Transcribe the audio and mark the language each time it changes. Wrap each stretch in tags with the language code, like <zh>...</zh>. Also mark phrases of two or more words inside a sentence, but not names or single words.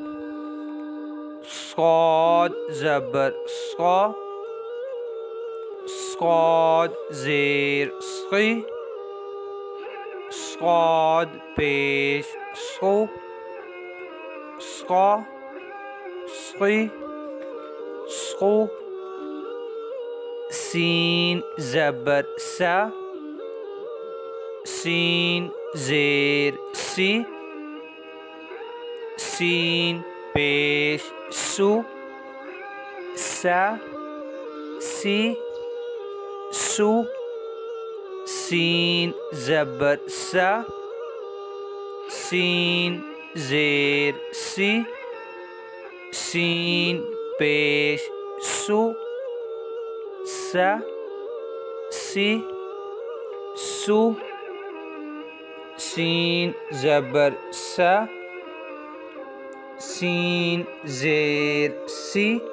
<ur>صاد زبر صا، صاد زیر صی، صاد پیش صو، صا صی صو، سین زبر سا، سین زیر سی, سین پیش سو، سا سی سو, سین زبر سا، سین زیر سی، سین پیش سو، سا سی سو، سین زبر سا، سین زیر سی,</ur>